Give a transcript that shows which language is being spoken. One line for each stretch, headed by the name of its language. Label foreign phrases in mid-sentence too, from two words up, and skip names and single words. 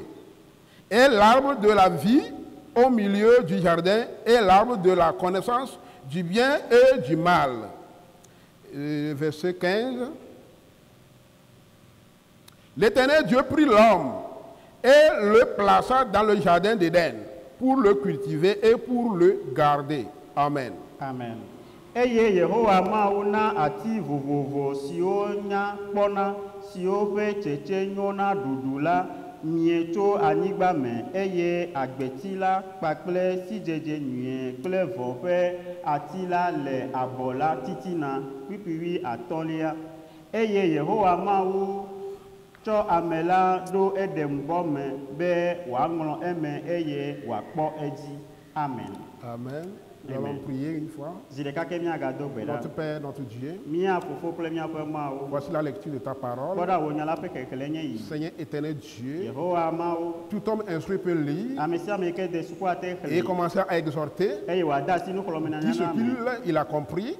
French: Et l'arbre de la vie au milieu du jardin et l'arbre de la connaissance du bien et du mal. Verset 15. L'Éternel Dieu prit l'homme et le plaça dans le jardin d'Éden pour le cultiver et pour le garder. Amen. Amen.
Ewe: Eye Yehowa mauna ati vovovo siwo nya kpɔna siwo ƒe tsetse nyo na ɖuɖu la mieto anyigba me eye agbeti la kpakple sidzedze nyuie kple vɔ ƒe ati la le abɔ la titina kpikpiwi atɔ̃lia eye Yehowa mawu tsɔ ame la ɖo Edem bɔ me be wòaŋlɔ eme eye wòakpɔ edzi.
French: Amen. Amen. Nous allons prier une fois. Notre Père, notre Dieu, voici la lecture de ta parole. Seigneur éternel Dieu, tout homme instruit peut lire et commencer à exhorter, dit ce qu'il a compris.